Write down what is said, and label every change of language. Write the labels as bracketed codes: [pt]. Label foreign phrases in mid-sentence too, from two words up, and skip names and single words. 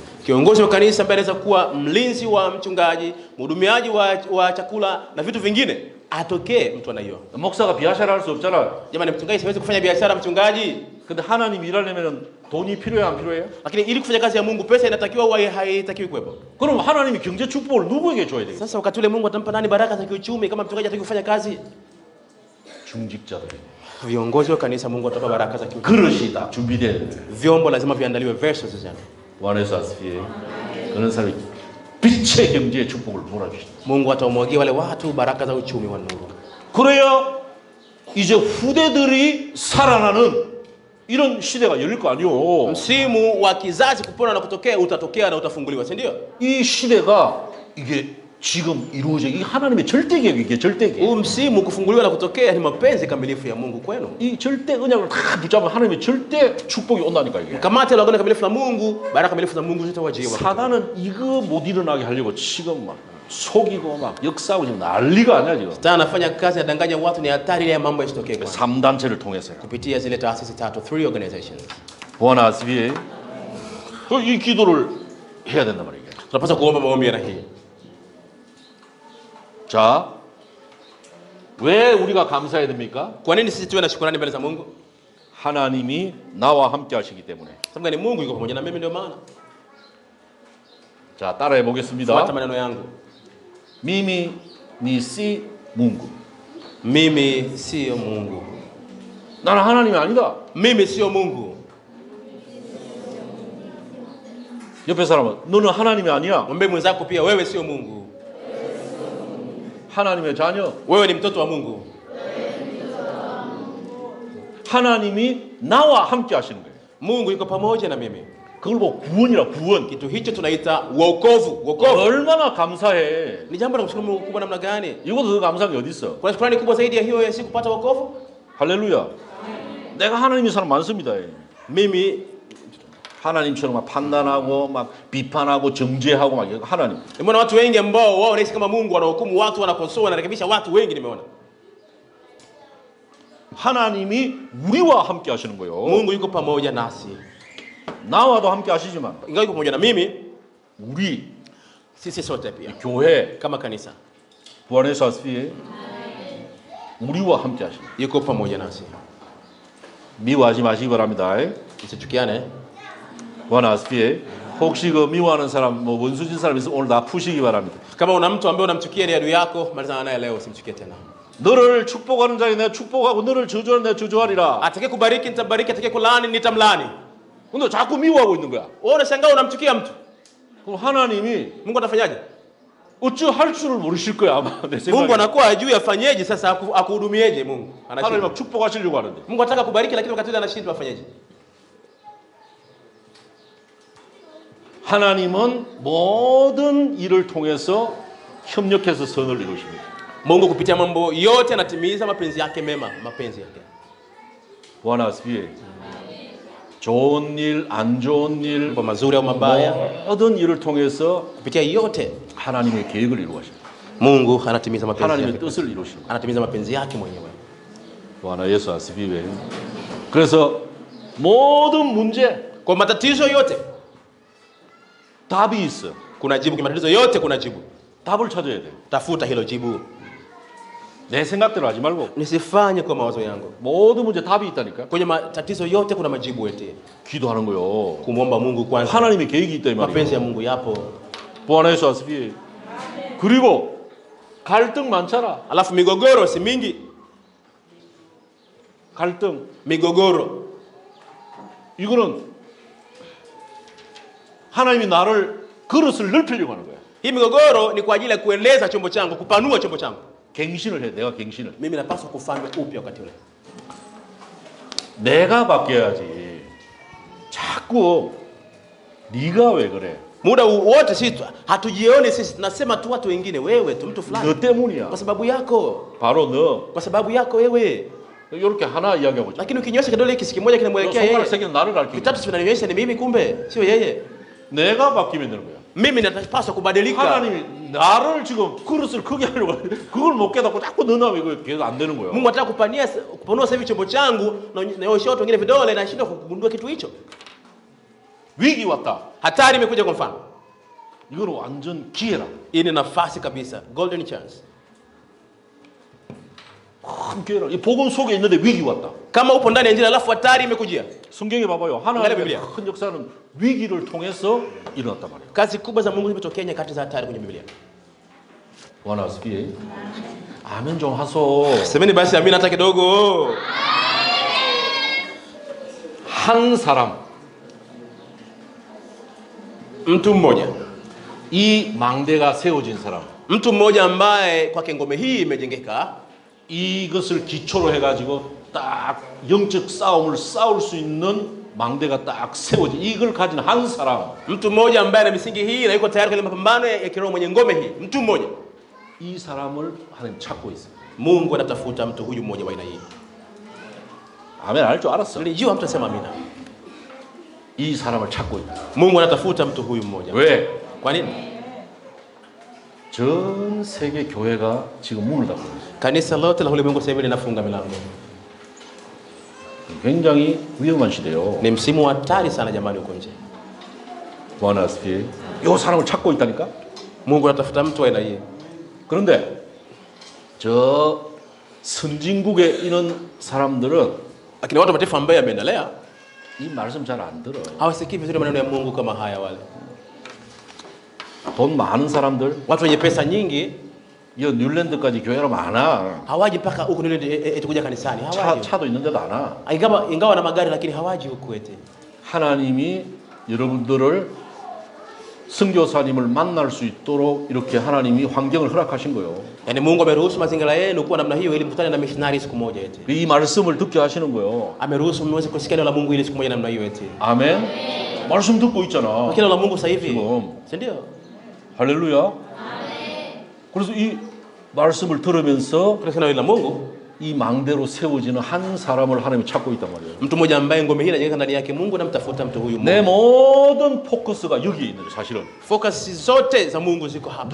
[sw] Kiongozi wa kanisa ambaye anaweza kuwa mlinzi wa mchungaji, mhudumiaji wa chakula na vitu vingine, atokee mtu anaiyo. [ko] 목사가 비아샤라 할 수 없잖아. [sw] Jamani, mchungaji siwezi kufanya biashara mchungaji. [ko] 근데 하나님 일하려면 돈이 필요해 안 필요해요? [sw] Lakini ili kufanya kazi ya Mungu pesa inatakiwa au haitakiwi kuwepo? [ko] 그럼 하나님이 경제 축복을 누구에게 줘야 돼요? [sw] Sasa wakati ule Mungu atampa nani baraka za kiuchumi kama mchungaji hataki kufanya kazi? [ko] 중직자들. [sw] Viongozi wa kanisa Mungu atapa baraka za kiuchumi. [ko] 그릇이 다 준비돼야 돼. [sw] Vyombo lazima viandaliwe vessels sana. [ko] 원에서 아스피에 그런 사람이 빛의 경제의 축복을 몰아주신다. [sw] Mungu atawamwagia wale watu baraka za uchumi wa Mungu. [ko] 그래야 이제 후대들이 살아나는 이런 시대가 열릴 거 아니요. [sw] Msimu wa kizazi kupona na kutokea utatokea na utafunguliwa, si ndio? [ko] 이 시대가 이게 지금 이루어져 이 하나님의 절대 계획 이게 절대 계획. [sw] Huu msimu kufunguliwa na kutokea ni mapenzi kamilifu ya Mungu kwenu. [ko] 이 절대 언약을 다 붙잡으면 하나님의 절대 축복이 온다니까 이게. [sw] Kamata la agano kamilifu la Mungu, baraka kamilifu za Mungu zitawajia. [ko] 사단은 이거 못 일어나게 하려고 지금 막 속이고 막 역사하고 지금 난리가 아니야 지금. [sw] Sasa anafanya kazi anadanganya watu, ni hatari ile mambo yasitokee kwa [ko] 3단체를 통해서요. [sw] kupitia zile taasisi tatu, 3 organizations. [ko] 보아나 아스비에 이 기도를 해야 된단 말이에요. [sw] Tunapaswa kuomba maombi ya hii. [ko] 자, 왜 우리가 감사해야 됩니까? [sw] Kwa nini sisi tuwe na shukrani mbele za Mungu? [ko] 하나님이 나와 함께 하시기 때문에. [sw] Sababu gani? Mungu yuko pamoja na mimi, ndio maana. [ko] 자, 따라해 [sw] Fuata [ko] 보겠습니다. [sw] maneno yangu. Mimi ni si Mungu. Mimi sio Mungu. [ko] 나는 하나님이 아니다. [sw] Mimi sio Mungu. [ko] 옆에 사람은 너는 하나님이 아니야. [sw] Mwambie mwenzako pia wewe sio Mungu. [ko] 하나님의 자녀. [sw] Wewe ni mtoto wa Mungu. [ko] 하나님이 나와 함께 하시는 거예요. [sw] Mungu yuko pamoja na mimi. 그걸 뭐 구원이라 구원. Kitu hicho tunaita wokovu. Wokovu [ko] 얼마나 감사해. [sw] ni jambo la kumshukuru Mungu kubwa namna gani? [ko] 이거보다 더 감사한 게 어디 있어? [sw] Kuna shukrani kubwa zaidi ya hiyo ya siku kupata wokovu? [ko] 할렐루야. 내가 하나님인 사람 많습니다. [sw] Mimi [ko] 하나님처럼 막 판단하고 막 비판하고 정죄하고 막 이거 하나님. [sw] nimeona watu wengi ambao wao wanaishi kama Mungu, wanahukumu watu, wanakosoa, wanarekebisha watu wengi nimeona. [ko] 하나님이 우리와 함께 하시는 거예요. [sw] Mungu yuko pamoja nasi. [ko] 나와도 함께 하시지만 [sw] Ingawa yuko pamoja na mimi, [ko] 우리 [sw] sisi sote pia [ko] 교회 [sw] kama kanisa [ko] 부활의 사스피에 우리와 함께 하시는 거예요. [sw] yuko pamoja nasi. [ko] 미워하지 마시기 바랍니다. [sw] Msichukiane. [ko] 부활의 사스피에 혹시 그 미워하는 사람 뭐 원수진 사람 있으면 오늘 다 푸시기 바랍니다. [sw] Kama una mtu ambaye unamchukia ni adui yako, malizana naye leo, usimchukie tena. [ko] 너를 축복하는 자에 내가 축복하고 너를 저주하는 내가 저주하리라. [sw] Atakaye kubariki nitabariki, atakaye kulaani nitamlaani. [ko] 근데 자꾸 미워하고 있는 거야. [sw] Wewe unashangaa unamchukia mtu. [ko] 그럼 하나님이 [sw] Mungu atafanyaje? [ko] 어찌 할 줄을 모르실 거야 아마 내 [sw] Mungu [ko] 생각에. [sw] anakuwa ajui afanyeje sasa, akuhudumieje Mungu. [ko] 하나님 [sw] Anashindwa. [ko] 막 축복하시려고 하는데. [sw] Mungu anataka kubariki lakini wakati ule anashindwa afanyeje? [ko] 하나님은 모든 일을 통해서 협력해서 선을 이루십니다. [sw] Mungu kupitia mambo yote anatimiza mapenzi yake mema, mapenzi yake. Bwana asifiwe. [ko] 좋은 일, 안 좋은 일, [sw] Mambo mazuri au mabaya, [ko] 모든 일을 통해서 [sw] kupitia yote [ko] 하나님의 계획을 이루어십니다. [sw] Mungu anatimiza mapenzi [ko] 하나님의 [sw] yake. [ko] 뜻을 이루십니다. [sw] Anatimiza mapenzi yake mwenyewe. Bwana Yesu asifiwe. [ko] 그래서 모든 문제 [sw] Kwa matatizo yote [ko] 답이 있어. [sw] kuna jibu, kwa matatizo yote kuna jibu. [ko] 답을 찾아야 돼. [sw] Tafuta hilo jibu. [ko] 내 생각대로 하지 말고 [sw] Nisifanye kwa mawazo yangu. [ko] 모든 문제 답이 있다니까. [sw] Kwenye matatizo yote kuna majibu eti. [ko] 기도하는 거요. [sw] Kumwomba Mungu kwanza. [ko] 하나님의 계획이 있다 이 [sw] Mapenzi ya [ko] 말이에요. [sw] Mungu yapo. Bwana Yesu asifiwe. [ko] 그리고 갈등 많잖아. [sw] Alafu migogoro si mingi. [ko] 갈등. [sw] Migogoro [ko] 이거는 하나님이 나를 그릇을 넓히려고 하는 거야. [sw] Hii migogoro ni kwa ajili ya kueleza chombo changu, kupanua chombo changu. [ko] 갱신을 해. 내가 갱신을. [sw] Mimi napaswa kufanywa upya wakati ule. [ko] 내가 바뀌어야지. 자꾸 네가 왜 그래? [sw] Muda wote sisi hatujioni sisi, tunasema tu watu wengine, wewe tu mtu fulani. [ko] 너 때문이야. [sw] Kwa sababu yako. [ko] 바로 너. [sw] Kwa sababu yako wewe. [ko] 이렇게 하나 이야기하고 있잖아. [sw] Lakini ukinyosha kidole hiki kimoja kinamwelekea [ko] 손가락 [sw] yeye. [ko] 세 개는 나를 가리키고. [sw] Vitatu vinanionyesha ni mimi, kumbe sio yeye. [ko] 내가 바뀌면 되는 거야. [sw] Mimi napaswa kubadilika. [ko] 하나님이 나를 지금 그릇을 크게 하려고 하는데 그걸 못 깨닫고 자꾸 너나 이거 계속 안 되는 거야. [sw] Mungu anataka kupanua sasa hivi chombo changu na naonyesha watu wengine vidole na shida kugundua kitu hicho. [ko] 위기 왔다. [sw] Hatari imekuja kwa mfano. [ko] 이거는 완전 기회라. [sw] Hii ni nafasi kabisa, [en] golden chance. [ko] 큰 기회라. 이 복음 속에 있는데 위기 왔다. [sw] Kama upo ndani ya injili alafu hatari imekujia. [ko] 성경에 봐봐요. 하나님의 큰 역사는 위기를 통해서 일어났단 말이에요. [sw] Kazi kubwa za Mungu zimetokea nyakati za hatari kwenye Biblia. [ko] 원하스피 아멘 좀 하소. [sw] Semeni basi amina hata kidogo. [ko] 한 사람 [sw] Mtu mmoja. [ko] 이 망대가 세워진 사람. [sw] Mtu mmoja ambaye kwake ngome hii imejengeka. [ko] 이것을 기초로 해가지고 딱 영적 싸움을 싸울 수 있는 망대가 딱 세워진 이걸 가진 한 사람. [sw] Mtu mmoja ambaye ana misingi hii na yuko tayari kwa mapambano ya kiroho, mwenye ngome hii. Mtu mmoja. [ko] 이 사람을 하나님 찾고 있어요. [sw] Mungu anatafuta mtu huyu mmoja wa aina hii. [ko] 아멘 알 줄 알았어. [sw] Nilijua mtasema amina. [ko] 이 사람을 찾고 있다. [sw] Mungu anatafuta mtu huyu mmoja. [ko] 왜? [sw] Kwa nini? [ko] 전 세계 교회가 지금 문을 닫고 있어요. [sw] Kanisa lote la ulimwengu sasa hivi linafunga milango. [ko] 굉장히 위험한 시대요. [sw] Ni msimu wa hatari sana jamani huko nje. [ko] 원하스피 이 사람을 찾고 있다니까. [sw] Mungu anatafuta mtu wa aina hii. [ko] 그런데 저 선진국에 있는 사람들은 [sw] Lakini watu wa mataifa ambayo yameendelea [ko] 이 말씀 잘 안 들어요. [sw] hawasikii vizuri maneno ya Mungu kama haya. Wale [ko] 돈 많은 사람들, [sw] watu wenye pesa nyingi [ko] 이 뉴질랜드까지 교회로 많아. [sw] hawaji mpaka huku eti kuja kanisani, hawaji. [ko] 차도 있는데도 안 와. [sw] Ingawa na magari lakini hawaji huku eti. [ko] 하나님이 여러분들을 선교사님을 만날 수 있도록 이렇게 하나님이 환경을 허락하신 거예요. [sw] Yaani Mungu ameruhusu mazingira yenu kuwa namna hiyo ili mkutane na missionary siku moja eti. [ko] 이 말씀을 듣게 하시는 거예요. [sw] Ameruhusu mweze kusikia neno la Mungu ili siku moja namna hiyo eti. [ko] 아멘. 말씀 듣고 있잖아. [sw] Neno la Mungu sasa hivi. [ko] 지금. [sw] Si ndio? [ko] 할렐루야. 아멘. 그래서 이 말씀을 들으면서 [sw] Kwa neno la Mungu [ko] 이 망대로 세워지는 한 사람을 하나님이 찾고 있단 말이에요. [sw] mtu mmoja ambaye ngome hii inajengeka ndani yake, Mungu anamtafuta mtu huyu [ko] 내 [sw] mmoja. [ko] 모든 포커스가 여기에 있는 거예요, 사실은. [sw] Focus zote za Mungu ziko hapa.